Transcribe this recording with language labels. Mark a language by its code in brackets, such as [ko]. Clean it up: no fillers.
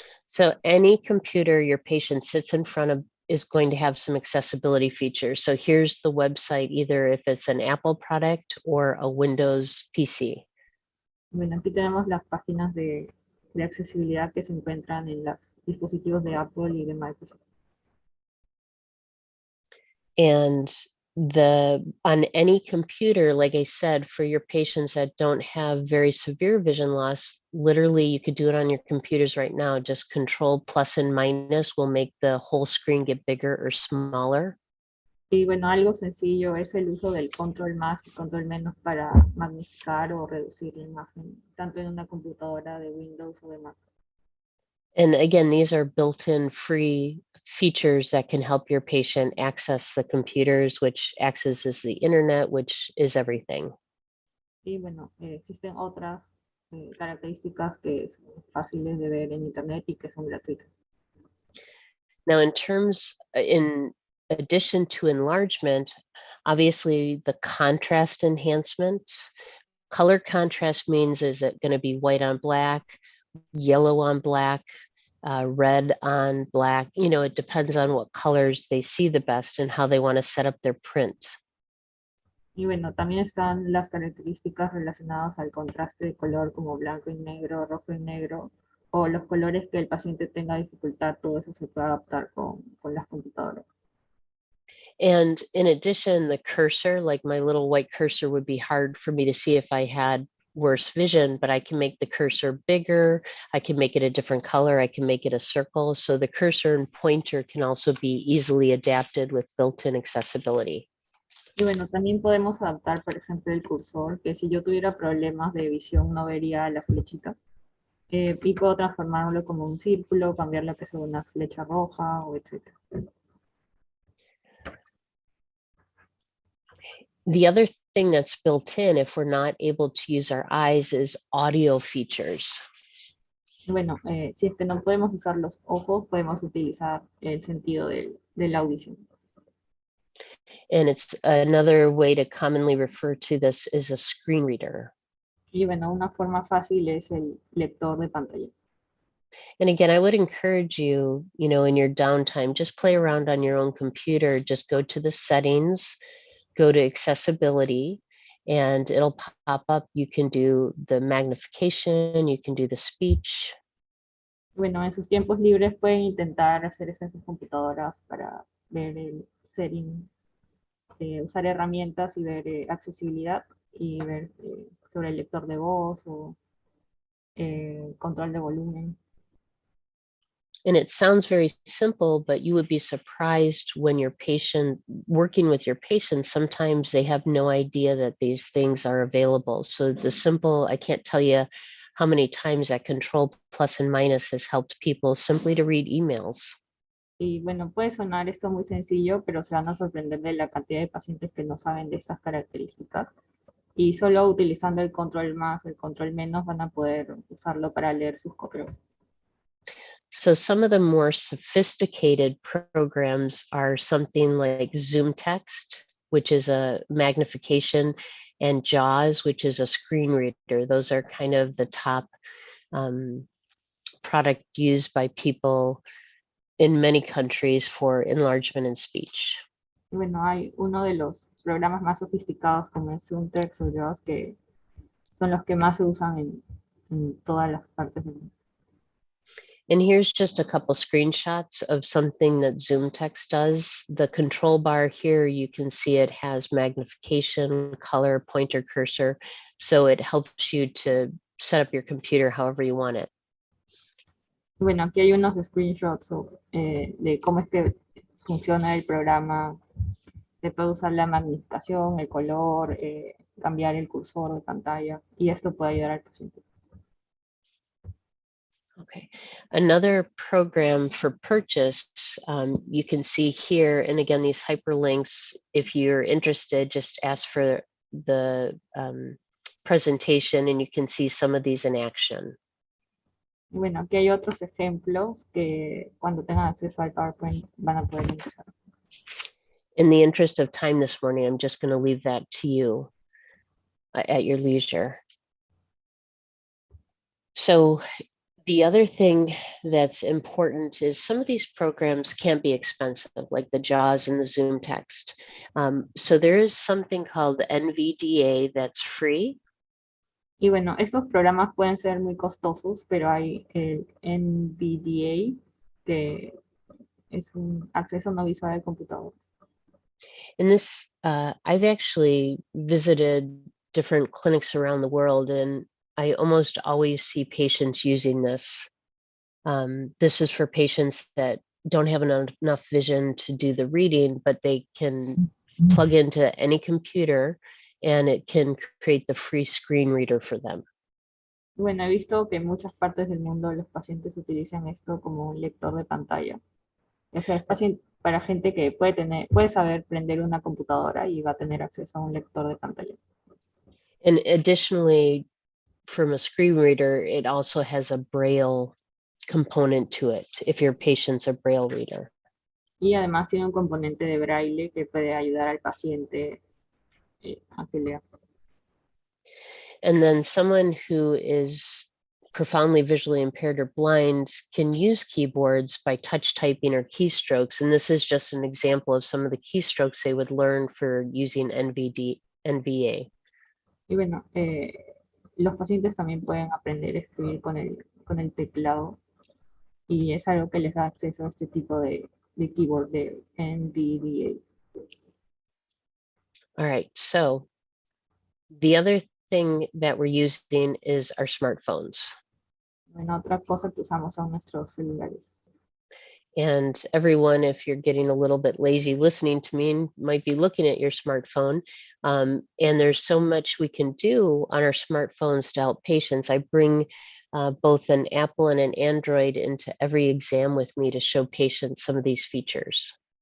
[en] So any computer your patient sits in front of is going to have some accessibility features. So here's the website, either if it's an Apple product or a Windows PC. [es] Bueno, aquí tenemos las páginas de accesibilidad que se encuentran en los dispositivos de Apple y de Microsoft. [en] And on any computer, like I said, for your patients that don't have very severe vision loss, literally you could do it on your computers right now. Just control plus and minus will make the whole screen get bigger or smaller. [es] Y bueno, algo sencillo es el uso del control más y control menos para magnificar o reducir la imagen, tanto en una computadora de Windows o de Mac. [en] And again, these are built-in free features that can help your patient access the computers, which accesses the internet, which is everything. [es] Y bueno, existen otras características que son fáciles de ver en Internet y que son gratuitas. [en] Now, in addition to enlargement, obviously the contrast enhancement, color contrast means is it going to be white on black, yellow on black, red on black? You know, it depends on what colors they see the best and how they want to set up their print. [es] Y bueno, también están las características relacionadas al contraste de color como blanco y negro, rojo y negro, o los colores que el paciente tenga dificultad, todo eso se puede adaptar con las computadoras. [en] And in addition, the cursor, like my little white cursor would be hard for me to see if I had worse vision, but I can make the cursor bigger. I can make it a different color. I can make it a circle. So the cursor and pointer can also be easily adapted with built-in accessibility. [es] Y bueno, también podemos adaptar, por ejemplo, el cursor, que si yo tuviera problemas de visión no vería la flechita. Y puedo transformarlo como un círculo, cambiarlo que sea una flecha roja, o etc. [en] The other thing that's built in, if we're not able to use our eyes, is audio features. [es] Bueno, si es que no podemos usar los ojos, podemos utilizar el sentido de la audición. [en] And it's another way to commonly refer to this is a screen reader. [es] Y bueno, una forma fácil es el lector de pantalla. [en] And again, I would encourage you, you know, in your downtime, just play around on your own computer. Just go to the settings, go to accessibility, and it'll pop up. You can do the magnification, you can do the speech. [es] Bueno, en sus tiempos libres pueden intentar hacer esto en sus computadoras para ver el setting, usar herramientas y ver accesibilidad y ver sobre el lector de voz o control de volumen. [en] And it sounds very simple, but you would be surprised when your patient, working with your patient, sometimes they have no idea that these things are available. So the simple, I can't tell you how many times that control plus and minus has helped people simply to read emails. [es] Y bueno, puede sonar esto muy sencillo, pero se van a sorprender de la cantidad de pacientes que no saben de estas características. Y solo utilizando el control más, el control menos, van a poder usarlo para leer sus correos. [en] So some of the more sophisticated programs are something like Zoom Text, which is a magnification, and JAWS, which is a screen reader. Those are kind of the top product used by people in many countries for enlargement in speech. [es] Bueno, hay uno de los programas más sofisticados como es Zoom Text o JAWS que son los que más se usan en todas las partes del mundo. [en] And here's just a couple screenshots of something that Zoom Text does. The control bar here, you can see it has magnification, color, pointer, cursor. So it helps you to set up your computer however you want it. [es] Bueno, aquí hay unos screenshots de cómo es que funciona el programa. Se puede usar la magnificación, el color, cambiar el cursor de pantalla y esto puede ayudar al paciente. [en] Okay, another program for purchase, you can see here, and again, these hyperlinks, if you're interested, just ask for the presentation and you can see some of these in action. [es] Y bueno, aquí hay otros ejemplos que cuando tengan acceso al PowerPoint van a poder empezar. [en] In the interest of time this morning, I'm just going to leave that to you at your leisure. So the other thing that's important is some of these programs can be expensive, like the JAWS and the Zoom text. So there is something called NVDA that's free. [es] Y bueno, esos programas pueden ser muy costosos, pero hay el NVDA, que es un acceso no visual al computador. [en] And this, I've actually visited different clinics around the world, and I almost always see patients using this. This is for patients that don't have enough vision to do the reading, but they can plug into any computer and it can create the free screen reader for them. [es] Bueno, he visto que en muchas partes del mundo los pacientes utilizan esto como un lector de pantalla. O sea, es para gente que puede saber prender una computadora y va a tener acceso a un lector de pantalla. [en] And additionally, from a screen reader, it also has a Braille component to it if your patient's a Braille reader. [es] Y además tiene un componente de braille que puede ayudar al paciente a que lea. [en] And then someone who is profoundly visually impaired or blind can use keyboards by touch typing or keystrokes. And this is just an example of some of the keystrokes they would learn for using NVA. [es] Y bueno, los pacientes también pueden aprender a escribir con el teclado y es algo que les da acceso a este tipo de keyboard de NVDA. [en] All right, so the other thing that we're using is our smartphones. [es] Bueno, otra cosa que usamos son nuestros celulares. [en] And everyone, if you're getting a little bit lazy listening to me, might be looking at your smartphone. And there's so much we can do on our smartphones to help patients. I bring both an Apple and an Android into every exam with me to show patients some of these features.